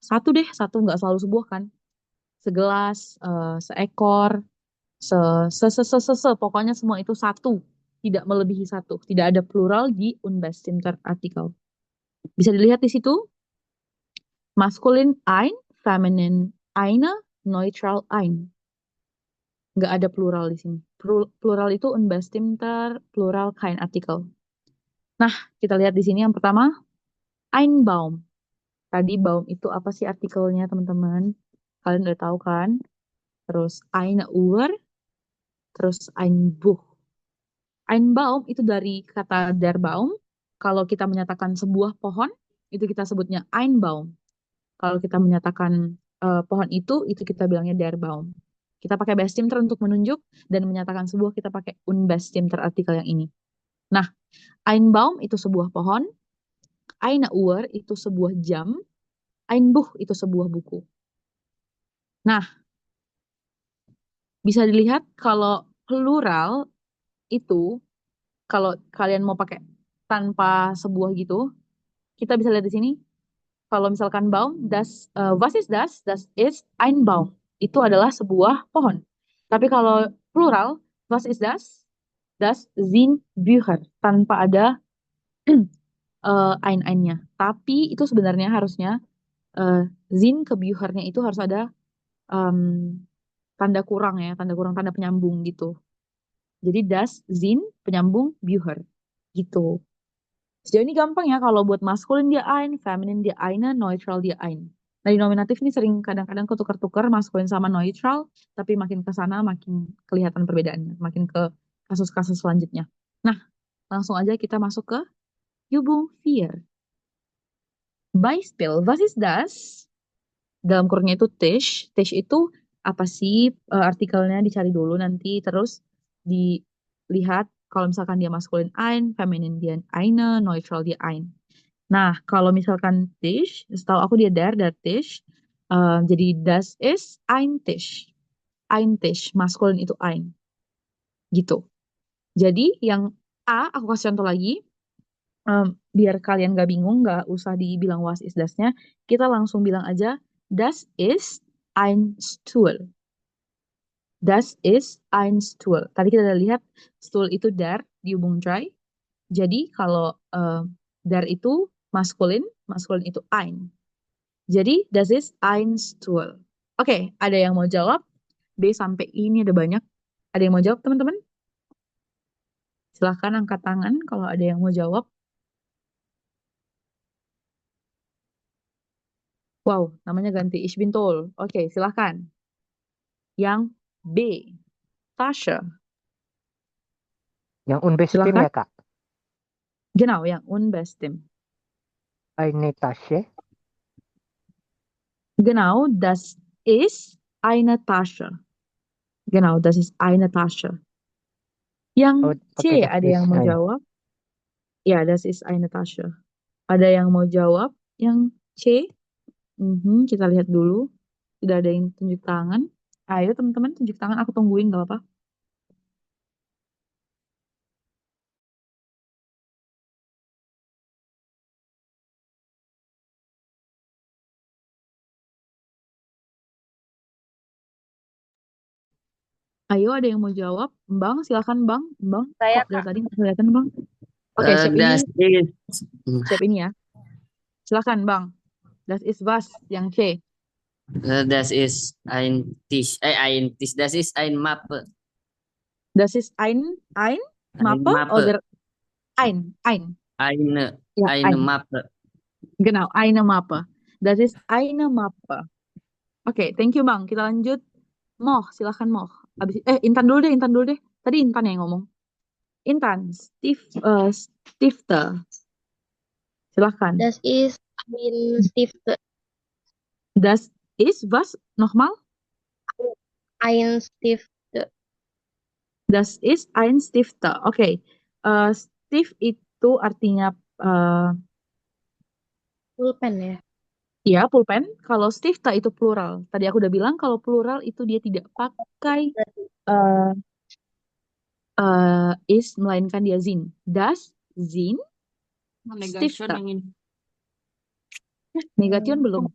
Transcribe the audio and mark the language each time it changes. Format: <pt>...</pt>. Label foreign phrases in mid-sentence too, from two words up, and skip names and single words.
<id>Satu deh, satu nggak selalu sebuah kan. Segelas, seekor, pokoknya semua itu satu, tidak melebihi satu, tidak ada plural di</id> <de>Unbestimmter artikel.</de> <id>Bisa dilihat di situ, maskulin ein, feminin eine, neutral ein. Nggak ada plural di sini. Plural itu Unbestimmter, plural</id> <de>kein Artikel.</de> <id>Nah, kita lihat di sini yang pertama,</id> <de>ein Baum.</de> <id>Tadi Baum itu apa sih artikelnya teman-teman? Kalian udah tahu kan?</id> <de>Terus eine Uhr, terus ein Buch. Ein Baum</de> <id>itu dari kata</id> <de>der Baum.</de> <id>Kalau kita menyatakan sebuah pohon, itu kita sebutnya</id> <de>ein Baum.</de> <id>Kalau kita menyatakan pohon itu kita bilangnya</id> <de>der Baum.</de> <id>Kita pakai Bestimter untuk menunjuk dan menyatakan sebuah, kita pakai</id> <de>Unbestimmter artikel</de> <id>yang ini. Nah,</id> <de>ein Baum</de> <id>itu sebuah pohon,</id> <de>eine Uhr</de> <id>itu sebuah jam,</id> <de>ein Buch</de> <id>itu sebuah buku. Nah, bisa dilihat kalau plural itu, kalau kalian mau pakai tanpa sebuah gitu, kita bisa lihat di sini.</id> <de>Kalau misalkan Baum, was ist das? Das ist ein Baum.</de> <id>Itu adalah sebuah pohon. Tapi kalau plural,</id> <de>was ist das? Das sind Bücher.</de> <id>Tanpa ada ein-einnya. Tapi itu sebenarnya harusnya sind ke Büchernya itu harus ada tanda kurang ya, tanda kurang, tanda penyambung gitu. Jadi</id> <de>das sind</de> <id>penyambung Bücher gitu. Sejauh ini gampang ya, kalau buat maskulin dia ein, feminin dia eine, neutral dia ein. Nah, di nominatif ini sering kadang-kadang ketukar-tukar maskulin sama neutral, tapi makin ke sana makin kelihatan perbedaannya, makin ke kasus-kasus selanjutnya. Nah, langsung aja kita masuk ke Übung 4.</id> <de>Beispiel, was ist das?</de> <id>Dalam kurungnya itu Tisch. Tisch itu apa sih? Artikelnya dicari dulu nanti, terus dilihat kalau misalkan dia maskulin ein, feminin dia eine, neutral dia ein. Nah, kalau misalkan Tisch, setahu aku dia</id> <de>der Tisch. Jadi das ist ein Tisch. Ein Tisch,</de> <id>maskulin itu ein. Gitu. Jadi yang A, aku kasih contoh lagi. Biar kalian gak bingung, gak usah dibilang</id> <de>was is das-</de> <id>nya. Kita langsung bilang aja,</id> <de>das ist ein Stuhl. Das ist ein Stuhl.</de> <id>Tadi kita udah lihat, stool itu der, dihubung dry. Jadi kalau der itu maskulin itu ein.</id> <de>Jadi, das ist ein Stuhl.</de> <id>Oke, ada yang mau jawab? B sampai I ini ada banyak. Ada yang mau jawab, teman-teman? Silahkan angkat tangan kalau ada yang mau jawab. Wow, namanya ganti.</id> <de>Ich bin toll.</de> <id>Oke, silahkan. Yang B, Tasha. Yang Unbestim Silakan. ya, Kak? Genau, yang Unbestim.</id> <de>Eine Tasche. Genau, das ist eine Tasche. Genau, das ist eine Tasche.</de> <id>Yang Oh, C, pakai ada yang mau tulisan. jawab? Ya,</id> <de>das ist eine Tasche.</de> <id>Ada yang mau jawab? Yang C? Kita lihat dulu. Sudah ada yang tunjuk tangan. Ayo teman-teman tunjuk tangan. Aku tungguin gak apa-apa. Ayo ada yang mau jawab? Bang, silakan Bang. Bang, Saya, kok dari Kak. tadi nggak kelihatan Bang? Oke, siap ini.</id> <de>Das ist</de> <id>Siap ini ya. Silakan Bang.</id> <de>Das ist was? Yang C. das ist ein Tisch. Ein Tisch. Das ist ein Mappe. Das ist ein Ein Mappe Mappe. oder ein. Eine Ja, ein. Mappe. Genau, eine Mappe. Das ist eine Mappe.</de> <id>Oke,</id> <en>thank you</en> <id>Bang. Kita lanjut. Moh, silakan Moh. Intan dulu deh. Tadi Intan yang ngomong. Intan, Stifter. Silakan.</id> <de>Das ist ein Stifte. Das ist was? Nochmal? Ein Stifte. Das ist ein Stifter. Oke.</de> <id>Stift itu artinya Pulpen ya. ya pulpen. Kalau Stifter itu plural. Tadi aku udah bilang kalau plural itu dia tidak pakai is melainkan dia zin.</id> <de>Das zin Stifter. Negation belum.</de>